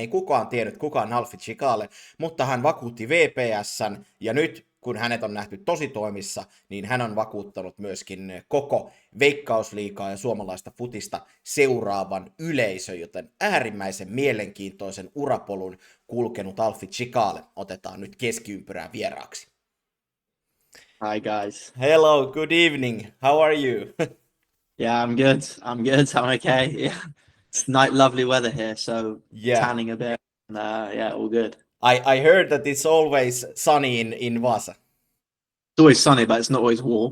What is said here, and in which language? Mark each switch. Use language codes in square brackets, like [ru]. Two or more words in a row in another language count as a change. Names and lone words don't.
[fi] Ei kukaan tiennyt, kuka on Alfie Cicale, mutta hän vakuutti VPS:n, ja nyt kun hänet on nähty tositoimissa, niin hän on vakuuttanut myöskin koko Veikkausliigaa ja suomalaista futista seuraavan yleisön, joten äärimmäisen mielenkiintoisen urapolun kulkenut Alfie Cicale otetaan nyt Keskiympyrään vieraaksi. [en] Hi guys. Hello, good evening. How are you? Yeah, I'm good. I'm good. I'm okay. Yeah, it's lovely weather here, so Yeah. tanning a bit. And, yeah, all good. I heard that it's always sunny in Vasa. It's always sunny, but it's not always warm.